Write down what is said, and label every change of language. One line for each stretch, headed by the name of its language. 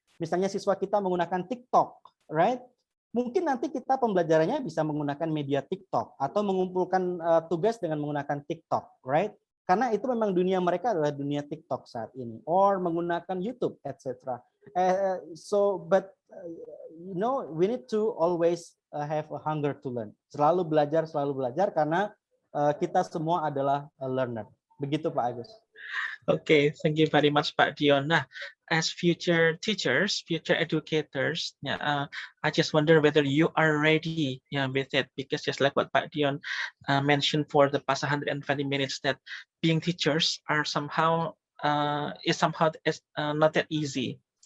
Indonesian: Misalnya siswa kita menggunakan TikTok, right? Mungkin nanti kita pembelajarannya bisa menggunakan media TikTok atau mengumpulkan tugas dengan menggunakan TikTok, right? Karena itu memang dunia mereka adalah dunia TikTok saat ini,
English: or
Indonesian: menggunakan YouTube, etc. But
English: we need to always have a hunger to learn.
Indonesian: Selalu belajar karena kita semua adalah
English: a learner.
Indonesian: Begitu Pak Agus.
English: Okay, thank you very much, Pak Dion. Nah, as future teachers, future educators, I just wonder whether you are ready, with it, because just like what Pak Dion mentioned for the past 120 minutes, that being teachers are somehow not that easy.